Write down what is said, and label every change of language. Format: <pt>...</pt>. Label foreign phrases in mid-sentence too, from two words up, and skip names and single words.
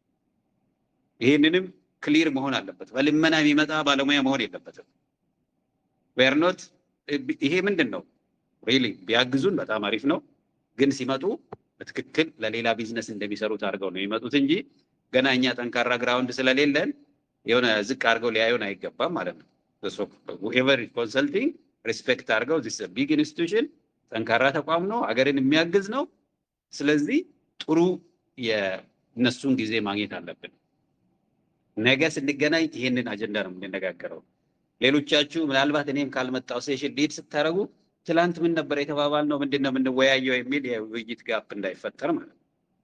<am>ይሄንንም ክሊር መሆን አለበት። በልመና የሚመጣ ባለሙያ መሆን የለበትም። ዌርኖት ይሄ ምንድነው ሪሊ ቢያግዙን በጣም አሪፍ ነው። ግን ሲመጡ በትክክል ለሌላ ቢዝነስ እንደሚሰሩት አድርገው ነው የሚመጡት እንጂ ገና እኛ ጠንካራ ግራውንድ ስለሌለን የሆነ ዝቅ አድርገው ሊያዩን አይገባም ማለት ነው።</am> <en>whoever is consulting</en> <am>ሪስፔክት አድርገው</am> <en>this is a big institution</en> <am>ጠንካራ ተቋም ነው፣ አገርን የሚያግዝ ነው። ስለዚህ ጥሩ የነሱን ጊዜ ማግኘት አለብን። ነገ ስንገናኝ ይሄንን አጀንዳ ነው የምንነጋገረው። ሌሎቻችሁ ምናልባት እኔም ካልመጣው</am> <en>session lead</en> <am>ስታረጉ ትላንት ምን ነበር የተባባልነው ምንድነው የምንወያየው የሚል የውይይት ጋፕ እንዳይፈጠር ማለት ነው።</am>